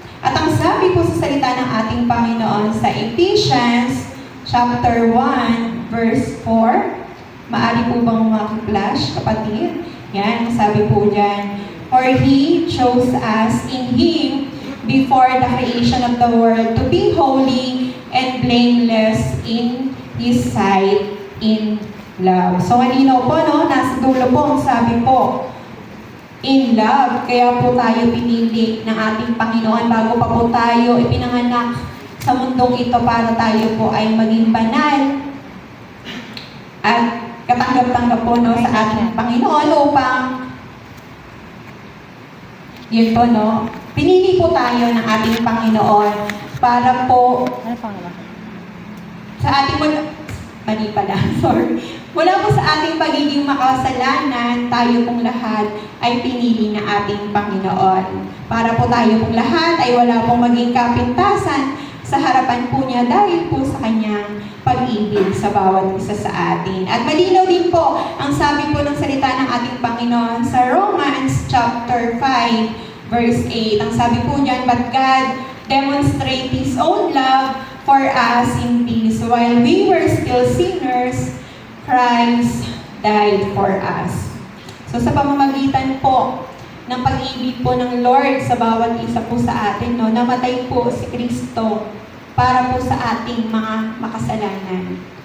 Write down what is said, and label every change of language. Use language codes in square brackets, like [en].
[tl] At ang sabi po sa salita ng ating Panginoon sa Ephesians chapter 1, verse 4, maaari po bang maki-flash, kapatid? Yan, sabi po dyan, [en] for He chose us in Him before the creation of the world to be holy and blameless in His sight in love. [tl] So, malinaw po, no? Nasa dulo po ang sabi po, in love. Kaya po tayo pinili ng ating Panginoon bago pa po tayo ipinanganak sa mundong ito para tayo po ay maging banal at katanggap-tanggap po, no, sa ating Panginoon upang yun po, no, pinili po tayo ng ating Panginoon para po sa ating mali pala, sorry. Mula po sa ating pagiging makasalanan, tayo pong lahat ay pinili ng ating Panginoon. Para po tayo pong lahat ay wala pong maging kapintasan sa harapan po niya dahil po sa kanyang pag-ibig sa bawat isa sa atin. At malinaw din po ang sabi po ng salita ng ating Panginoon sa Romans chapter 5, verse 8. Ang sabi po niyan, [en] but God demonstrate His own love for us in peace. While we were still sinners, Christ died for us. [tl] So sa pamamagitan po ng pag-ibig po ng Lord sa bawat isa po sa atin, no, namatay po si Kristo para po sa ating mga makasalanan.